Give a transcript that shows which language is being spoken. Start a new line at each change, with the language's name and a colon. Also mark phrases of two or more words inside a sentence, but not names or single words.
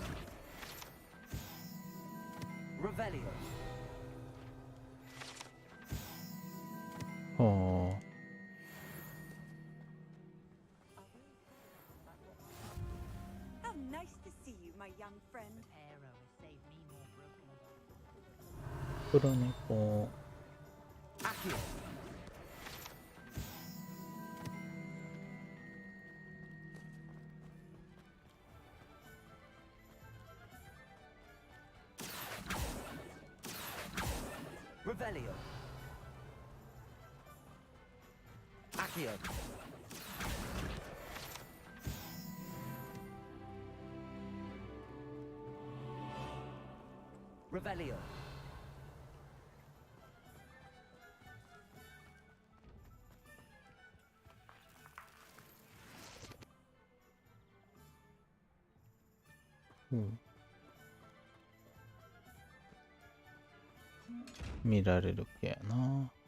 English: Revelio.
Japanese: ほう。
English: How nice to see you, my young friend.
Japanese: 黒猫。
English: Accio. Revelio. Accio. Revelio.
Japanese: うん。見られる系やな。